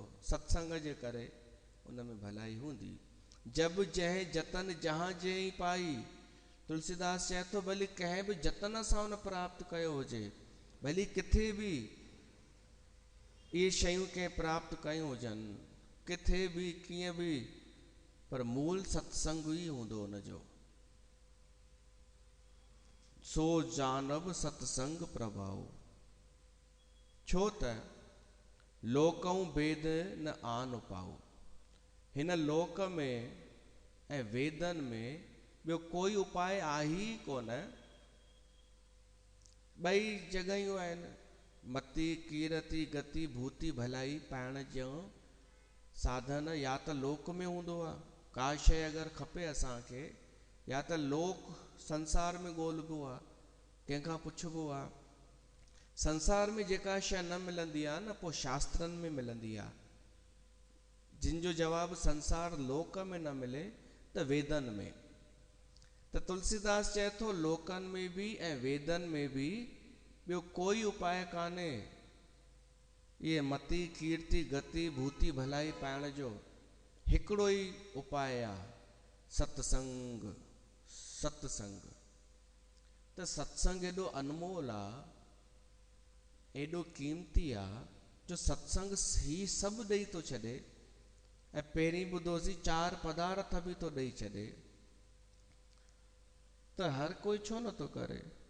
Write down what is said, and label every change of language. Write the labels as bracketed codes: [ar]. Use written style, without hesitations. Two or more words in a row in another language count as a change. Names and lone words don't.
[sd] सत्संग जे करे उन में भलाई हूंदी। [awa] जब जंहिं जतन जहां जंहिं पाई, [sd] तुलसीदास चए थो भली कंहिं बि जतन सां उन प्राप्त कयो हुजे, भली किथे बि इहे शयूं कंहिं प्राप्त कयूं हुजनि, किथे बि कीअं बि, पर मूल सत्संग ई हूंदो उनजो। [awa] सो जानब सत्संग प्रभाव। [sd] छो त [awa] लोकऊं वेद न आन पाओ। [sd] हिन लोक में ऐं वेदन में ॿियो कोई उपाय आहे ई कोन। ॿई जॻहियूं आहिनि, [awa] मति कीरति गति भूति भलाई [sd] पाइण जो साधन या त लोक में हूंदो आहे। का शइ अगरि खपे असांखे, या त लोक संसार में ॻोल्हिबो आहे, कंहिंखां पुछिबो आहे। संसार में जेका शइ न मिलंदी आहे न, पोइ शास्त्रनि में मिलंदी आहे। जिन जो जवाब संसार लोक में न मिले त वेदन में। त तुलसीदास चए थो लोकन में भी ऐं वेदन में भी ॿियो कोई उपाय कान्हे। ये [awa] मति कीर्ति गति भूति भलाई [sd] पाइण जो हिकिड़ो ई उपाय आहे, सत्संग। सत्संग त सत्संग एॾो अनमोल आहे, एॾो कीमती आहे, जो सत्संग ही सभु ॾेई थो छॾे। ऐं पहिरीं ॿुधोसीं 4 पदार्थ बि थो ॾेई छॾे, त हर कोई छो नथो करे।